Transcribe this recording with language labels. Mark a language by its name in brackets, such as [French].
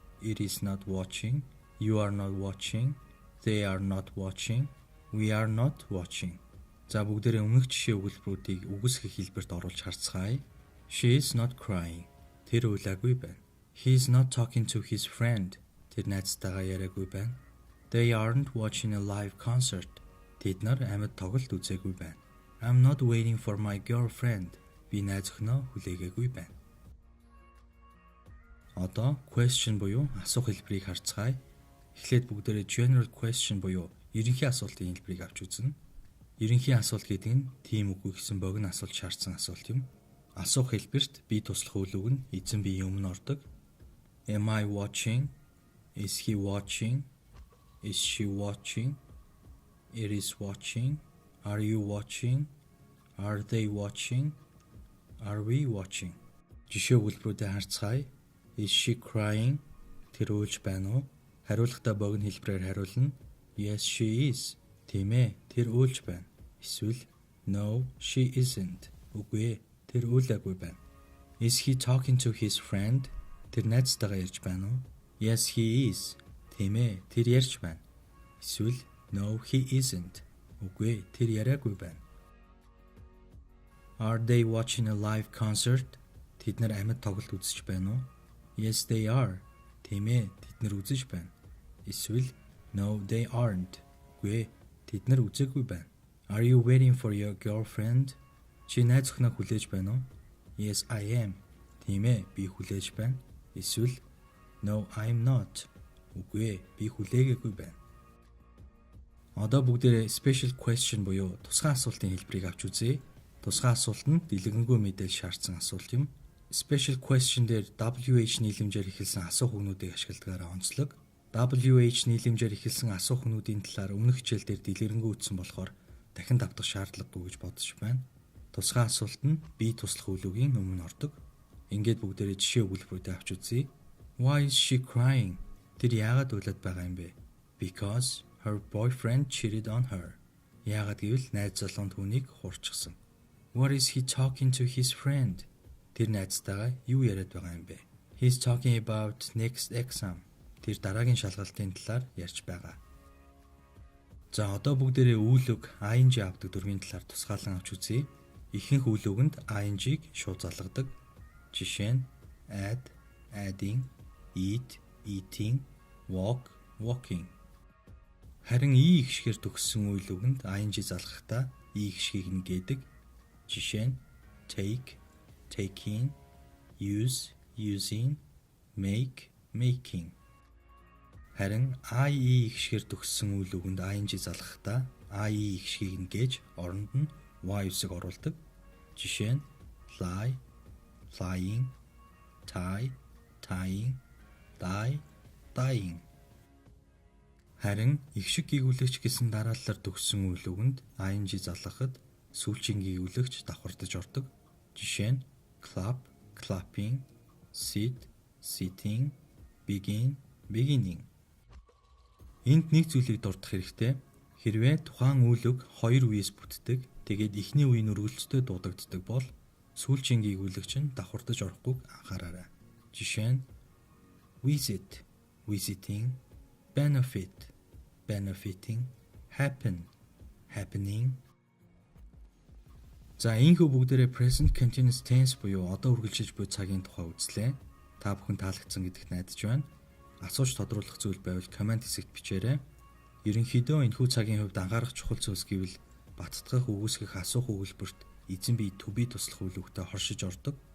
[English] It is not watching. You are not watching. They are not watching. We are not watching. [Mongolian] За бүгдээрээ өмнөх жишээ өгүүлбэрүүдийг үгүйсгэх хэлбэрт оруулж харцгаая. [English] She is not crying. [Mongolian] Тэр уйлаагүй байна. [English] He is not talking to his friend. [Mongolian] Тэр найзтайгаа яриагүй байна. [English] They aren't watching a live concert. [Mongolian] Тэд нар амьд тоглолт үзээгүй байна. [English] I'm not waiting for my girlfriend. [Mongolian] Би найз охиноо хүлээгээгүй байна. Одоо question буюу асуух хэлбэрийг харцгаая. Эхлээд бүгдээрээ general question буюу ерөнхий асуултын хэлбэрийг авч үзнэ. Ерөнхий асуулт гэдэг нь тийм үгүй гэсэн богино асуулт шаардсан асуулт юм. Асуух хэлбэрт би туслах үйл үг нь эзэн биеийн өмнө ордог. [English] Am I watching? Is he watching? Is she watching? It is watching. Are you watching? Are they watching? Are we watching? [Mongolian] Жишээ өгүүлбэрүүдээ харцгаая. [English] Is she crying? [Mongolian] Тэр уйлж байна уу? Хариулахдаа богино хэлбэрээр хариулна. [English] Yes, she is. [Mongolian] Тийм ээ, тэр уйлж байна. [English] Эсвэл No, she isn't. [Mongolian] Үгүй ээ, тэр уйлаагүй байна. [English] Is he talking to his friend? [Mongolian] Тэр найзтайгаа ярьж байна уу? [English] Yes, he is. [Mongolian] Тийм ээ, тэр ярьж байна. [English] Эсвэл No, he isn't. [Mongolian] Үгүй ээ, тэр яриагүй байна. [English] Are they watching a live concert? [Mongolian] Тэд нар амьд тоглолт үзэж байна уу? [English] Yes, they are. [Mongolian] Тийм ээ, тэд нар үзэж байна. [English] Эсвэл No, they aren't. [Mongolian] Үгүй ээ, тэд нар үзээгүй байна. [English] Are you waiting for your girlfriend? [Mongolian] Чи найз охиноо хүлээж байна уу? [English] Yes, I am. [Mongolian] Тийм ээ, би хүлээж байна. [English] Эсвэл No, I'm not. [Mongolian] Үгүй ээ, би хүлээгээгүй байна. Одоо бүгдээрээ special question буюу тусгай асуултын хэлбэрийг авч үзье. Тусгай асуулт нь дэлгэнгүй мэдээлэл шаардсан асуулт юм. Special question дээр WH нийлэмжээр эхэлсэн асуух өгнүүдийг ашигладагаараа онцлог. WH нийлэмжээр эхэлсэн асуух өгнүүдийн талаар өмнөх хичээлдээр дэлгэрэнгүй ütсэн болохоор дахин давтах шаардлагагүй гэж бодож байна. Тусгай асуулт нь бие туслах үйл үгийн өмнө ордог. Ингээд бүгдээрээ жишээ өгүүлбэрүүдээ авч үзье. [English] Why is she crying? [Mongolian] Тэр яагаад уйлаад байгаа юм бэ? [English] Because her boyfriend cheated on her. [Mongolian] Яагаад гэвэл найз залуу түүнийг хуурчихсан. [English] What is he talking to his friend? [Mongolian] Тэр найзтайгаа юу яриад байгаа юм бэ? [English] He's talking about next exam. [Mongolian] Тэр дараагийн шалгалтын талаар ярьж байгаа. За одоо бүгдээрээ үйл үг ing авдаг дүрмийн талаар тусгаалan авч үзье. Ихэнх үйл үгэнд ing-ийг шууд залгадаг. Жишээ нь add, adding, eat, eating, walk, walking. Харин и гişгээр төгссөн үйл үгэнд ing залгахдаа и гişгийг нь гээдэг. Жишээ нь take, taking, use, using, make, making. Харин ie гişгээр төгссөн үйл үгэнд ing залгахдаа ie гişгийг нь гээж оронд нь y үсэг оруулдаг. Жишээ нь fly, flying, tie, tying, die, dying. Харин игшиг гүйгүүлэгч гэсэн дараалалаар төгссөн үйл үгэнд ing залгахад сүүлчийн гүйгүүлэгч давхардаж ордог. Жишээ нь clap, clapping, sit, sitting, begin, beginning. Энд нэг зүйлийг дурдах хэрэгтэй. Хэрвээ тухайн үйл үг хоёр үеэс бүтдэг, тэгээд эхний үе нь өргөлцтэй дуудагддаг бол сүүлчийн гүйгүүлэгч нь давхардаж орохгүйг анхаараарай. Жишээ нь visit, visiting, benefit, benefiting, happen, happening. За энэхүү бүгдээрээ present continuous tense буюу одоо үргэлжилж буй цагийн тухай үзлээ. Та бүхэн таалагдсан гэдэгт найдаж байна. Асууж тодруулах зүйл байвал комент хэсэгт бичээрэй. Ерөнхийдөө энэхүү цагийн хувьд анхаарах чухал зүйлс гэвэл баттгах, үгүйсгэх, асуух өгүүлбэрт эзэн бие to be туслах үйл үгтэй хоршиж ордог.